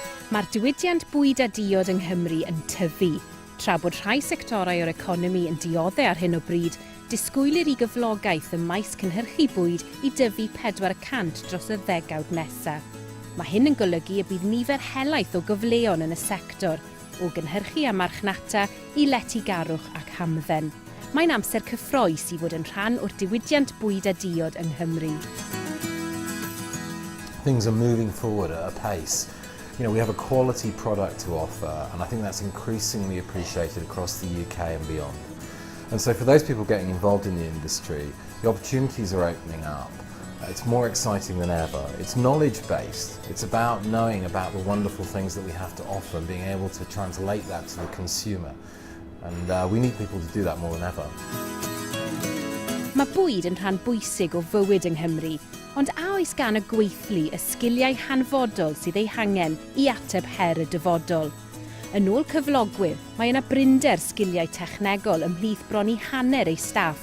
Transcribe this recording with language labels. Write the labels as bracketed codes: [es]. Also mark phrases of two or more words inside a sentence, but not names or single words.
[cy] Mae'r diwydiant bwyd a diod yng Nghymru yn tyfu. Tra bod rhai sectorau o'r economi yn dioddau ar hyn o bryd, disgwylir i gyflogaeth ym maes cynhyrchu bwyd i dyfu 400 dros y ddegawd nesaf. Mae hyn yn golygu y bydd nifer helaeth o gyfleon yn y sector, o gynhyrchu a marchnata i letigarwch ac hamdden. Mae'n amser cyffroes i fod yn rhan o'r diwydiant bwyd a diod yng Nghymru. [en] Things are moving forward at a pace. You know, we have a quality product to offer, and I think that's increasingly appreciated across the UK and beyond. And so for those people getting involved in the industry, the opportunities are opening up. It's more exciting than ever. It's knowledge-based. It's about knowing about the wonderful things that we have to offer and being able to translate that to the consumer. And we need people to do that more than ever. [cy] Mae bwyd yn rhan bwysig o fywyd yng Nghymru, ond a oes gan y gweithlu y sgiliau hanfodol sydd eu hangen i ateb her y dyfodol. Yn ôl cyflogwyr, mae yna brinder sgiliau technegol ymhlith bron i hanner ei staff.